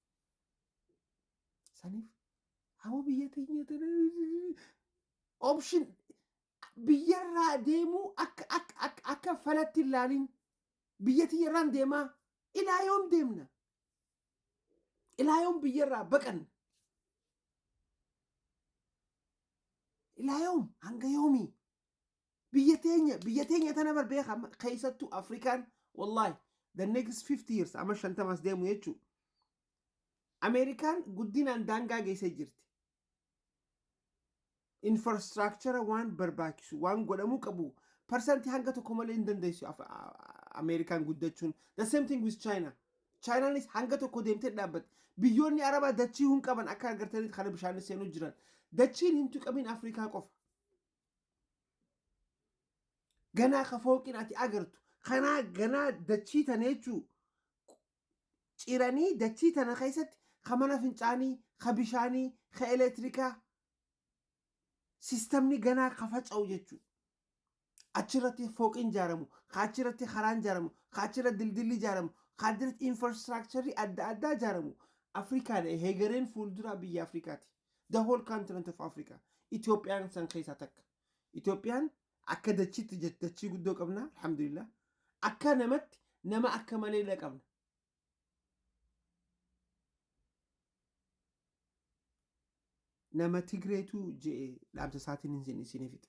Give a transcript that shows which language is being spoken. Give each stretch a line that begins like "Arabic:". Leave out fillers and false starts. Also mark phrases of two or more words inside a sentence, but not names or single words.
Oromo: Saniif hawwa biyya teenya option biyyarraa deemuu akka falatti ilaalin biyya tiyyarraan deemaa ilaa yoom deemna? Ilaa yoom biyyarraa baqanna? Ilaa yoom? Hanga yoomii? Biyya teenya tana barbeeka keessattuu Afrikaan wallahi
English: the next 50 years
Oromo: ama 50 deemu jechuudha. Amerikaan guddinaan daangaa geessee jirti. Infrastructure waan barbaachisu waan godhamuu qabu percent hanga tokko malee hin dandeessu Amerikaan guddachuun.
English: The same thing with China.
Oromo: Chinaanis hanga tokko deemtee dhaabbate. Biyyoonni Arabaa dachii hin qaban akka agartanitti kana bishaan seenuu jiran. Dachiin hin tuqamin Afrikaa qofa. Ganaa ka fooqin ati agartu. Kanaa ganaa dachii tana jechuu ciranii dachii tana keessatti ka mana fincaanii, ka bishaanii, ka elektirikaa sistemni ganaa ka faca'u jechuu. Achirratti fooqin ijaaramu, ka achirratti karaan ijaaramu, ka achirratti dildilli ijaaramu, ka achirratti infrastructure adda addaa ijaaramu. Afrikaan heegareen fuulduraa biyya Afrikaati.
English: The whole continent of Africa.
Oromo: Itoophiyaan san keessaa takka. Itoophiyaan akka dachiitti dachii guddoo qabna alhamdulillah. Akka namatti nama akka malee qabna. Nama Tigreetu jee dhaamsa isaatiin isin fixa.